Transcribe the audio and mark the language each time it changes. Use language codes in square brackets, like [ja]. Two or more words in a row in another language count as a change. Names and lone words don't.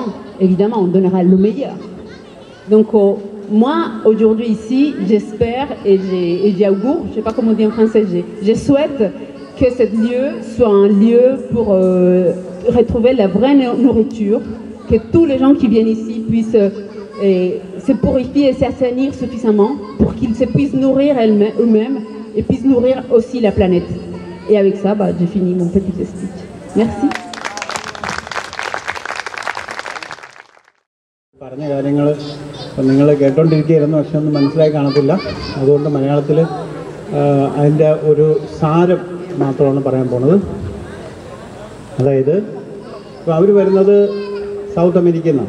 [fr] Évidemment, on donnera le meilleur. Donc moi, aujourd'hui ici, j'espère et j'augure, je ne sais pas comment on dit en français, je souhaite que ce lieu soit un lieu pour retrouver la vraie nourriture, que tous les gens qui viennent ici puissent se purifier et s'assainir suffisamment pour qu'ils se puissent nourrir eux-mêmes et puissent nourrir aussi la planète. Et avec ça, j'ai fini mon petit speech. Merci. [ml] പറഞ്ഞ കാര്യങ്ങൾ നിങ്ങൾ കേട്ടോണ്ടിരിക്കുകയായിരുന്നു, പക്ഷെ ഒന്നും മനസ്സിലായി കാണത്തില്ല. അതുകൊണ്ട് മലയാളത്തിൽ അതിൻ്റെ ഒരു സാരം മാത്രമാണ് പറയാൻ പോണത്. അതായത് ഇപ്പോൾ അവർ വരുന്നത് സൗത്ത് അമേരിക്കയിൽ നിന്നാണ്.